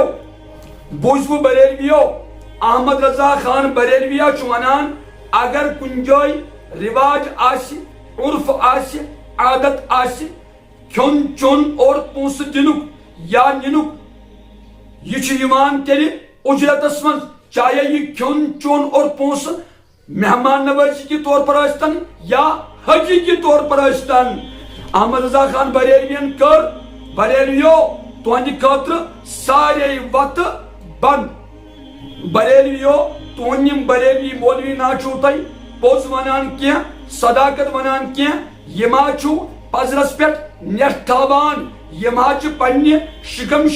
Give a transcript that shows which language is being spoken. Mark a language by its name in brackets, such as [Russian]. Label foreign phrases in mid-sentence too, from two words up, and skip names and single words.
[Kashmiri] بوٗزوٕ بریلویو، احمد رضا خان بریلویہ چھُ ونان اگر کُنہِ جایہِ رواج آسہِ، عرف آسہِ، عادت آسہِ کھیون چون اور پونسہٕ دِنُک یا نِنُک، یہ چھُ یِوان تیٚلہِ اجرتس منٛز، چاہے یہ کھیون چون اور پونسہٕ [Urdu] مہمان نوازی کے طور پر [Kashmiri] ٲسۍتن یا حقیقی طور پر ٲسۍتن. احمد رضا خان بریلوین کٔر بریلویو تہنٛدِ خٲطرٕ سارے وتہٕ بنٛد. بریلویو تہنٛد یِم بریلوی مولوی نا چھُو تۄہہِ پوٚز ونان کینٛہہ، صداقت ونان کینٛہہ، یہِ ما چھُو پزرس پٮ۪ٹھ نٮ۪ٹ تھاوان، یم ہا چھ پنہ شکم